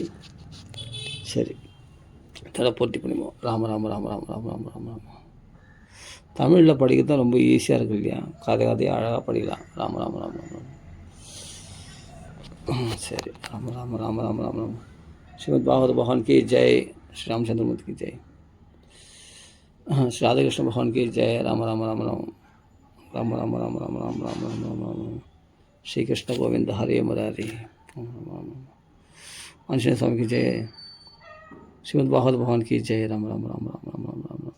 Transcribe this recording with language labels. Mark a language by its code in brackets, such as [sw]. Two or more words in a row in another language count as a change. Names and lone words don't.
[ta] சரி, தலை பூர்த்தி பண்ணிப்போம். ராம ராம ராம ராம ராம ராம ராம ராம. தமிழில் படிக்க தான் ரொம்ப ஈஸியாக இருக்குது இல்லையா? கதையாக அழகாக படிக்கலாம். ராம ராம ராம ராம. சரி, ராம ராம ராம ராம ராம ராம. [hi] ஸ்ரீமத் பாகவத பகவான் की जय, श्री रामचंद्रमूर्ति की जय, श्री राधा कृष्ण भगवान की जय. राम राम राम राम राम राम राम राम राम राम राम राम राम. श्री कृष्ण गोविंद हरे मुरारी. आंजनेय स्वामी की जय. श्रीमद् भागवत भगवान की जय. राम राम राम राम राम राम राम.